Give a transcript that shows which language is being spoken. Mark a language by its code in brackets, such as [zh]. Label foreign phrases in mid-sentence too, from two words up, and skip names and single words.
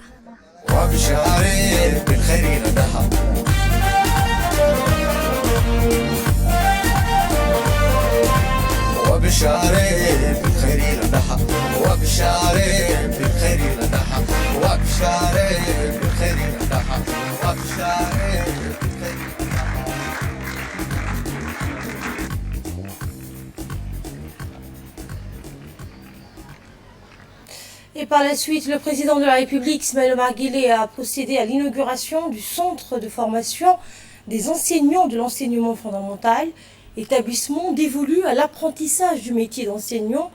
[so] waa bishaare bilkhayr la dhaha waa bishaare bilkhayr la dhaha waa bishaare bilkhayr la dhaha waa bishaare bilkhayr la dhaha waa bishaare [fr] Et par la suite, le président de la République, Ismaël Omar Guelleh, a procédé à l'inauguration du centre de formation des enseignants de l'enseignement fondamental, établissement dévolu à l'apprentissage du métier d'enseignant.